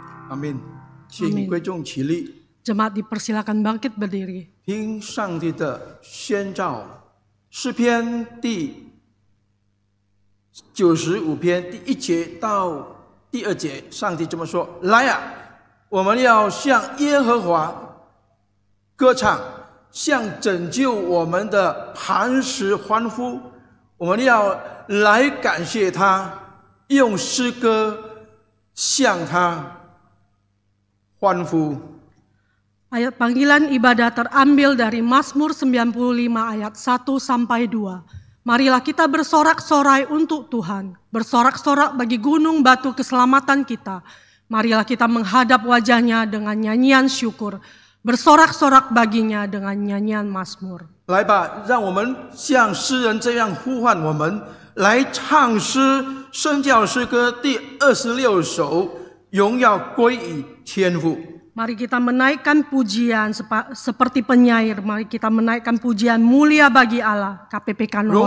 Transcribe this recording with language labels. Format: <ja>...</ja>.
<zh>Amin， 请贵重起立。</zh> <id>Jemaat dipersilakan bangkit berdiri.</id> <zh>听上帝的宣召，诗篇第95篇第1节到第2节，上帝这么说：来啊，我们要向耶和华歌唱，向拯救我们的磐石欢呼。我们要来感谢他，用诗歌向他欢呼。</zh> <id>Ayat panggilan ibadah terambil dari Mazmur 95 ayat 1 sampai 2. Marilah kita bersorak-sorai untuk Tuhan, bersorak-sorak bagi gunung batu keselamatan kita. Marilah kita menghadap wajahnya dengan nyanyian syukur, bersorak-sorak baginya dengan nyanyian Mazmur.</id> <zh>来吧，让我们像诗人这样呼唤我们，来唱诗声教诗歌第26首，荣耀归于天父。</zh> <id>Mari kita menaikkan pujian seperti penyair. Mari kita menaikkan pujian mulia bagi Allah. KPPK nomor</id>